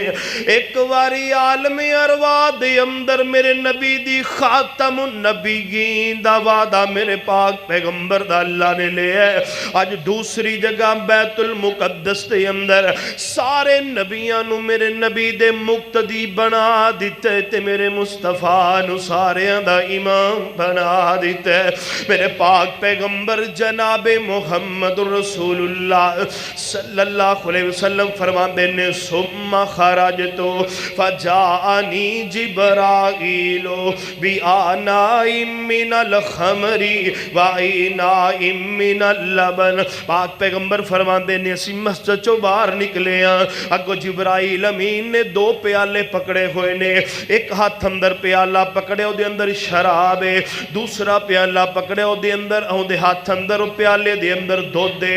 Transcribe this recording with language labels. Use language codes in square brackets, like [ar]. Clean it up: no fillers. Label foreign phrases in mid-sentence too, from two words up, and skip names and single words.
[pa] ਇੱਕ ਬਾਰੀ ਆਲਮ ਅਰਵਾਹ ਦੇ ਅੰਦਰ ਮੇਰੇ ਨਬੀ ਦੀ ਖ਼ਾਤਮੁਨ ਨਬੀਯੀਨ ਦਾ ਵਾਅਦਾ ਮੇਰੇ ਪਾਕ ਪੈਗ਼ੰਬਰ ਦਾ ਅੱਲ੍ਹਾ ਨੇ ਲਿਆ। ਅੱਜ ਦੂਸਰੀ ਜਗ੍ਹਾ ਬੈਤੁਲ ਮੁਕੱਦਸ ਦੇ ਅੰਦਰ ਸਾਰੇ ਨਬੀਆਂ ਨੂੰ ਮੇਰੇ ਨਬੀ ਦੇ ਮੁਕਤਦੀ ਬਣਾ ਦਿੱਤੇ ਤੇ ਮੇਰੇ ਮੁਸਤਫ਼ਾ ਨੂੰ ਸਾਰਿਆਂ ਦਾ ਇਮਾਮ ਬਣਾ ਦਿੱਤੇ। ਮੇਰੇ ਪਾਕ ਪੈਗ਼ੰਬਰ ਜਨਾਬੇ ਮੁਹੰਮਦ ਰਸੂਲੁੱਲਾਹ [ar] صلى الله عليه وسلم [pa] ਫ਼ਰਮਾਉਂਦੇ ਨੇ, [ar] ثم خرجت فجاءني جبريل بإناء من الخمر و إناء من اللبن. [pa] ਪਾਕ ਪੈਗ਼ੰਬਰ ਫ਼ਰਮਾਉਂਦੇ ਨੇ, ਅਸੀਂ ਮਸਜਿਦ ਚੋਂ ਬਾਹਰ ਨਿਕਲੇ ਹਾਂ, ਅੱਗੋਂ ਜਿਬਰਾਈਲ ਅਮੀਨ ਨੇ ਦੋ ਪਿਆਲੇ ਪਕੜੇ ਹੋਏ ਨੇ, ਇੱਕ ਹੱਥ ਅੰਦਰ ਪਿਆਲਾ ਪਕੜੇ ਉਹਦੇ ਅੰਦਰ ਸ਼ਰਾਬ ਹੈ, ਦੂਸਰਾ ਪਿਆਲਾ ਪਕੜੇ ਉਹਦੇ ਅੰਦਰ ਉਹਦੇ ਹੱਥ ਅੰਦਰ ਪਿਆਲੇ ਦੇ ਅੰਦਰ ਦੁੱਧ ਹੈ।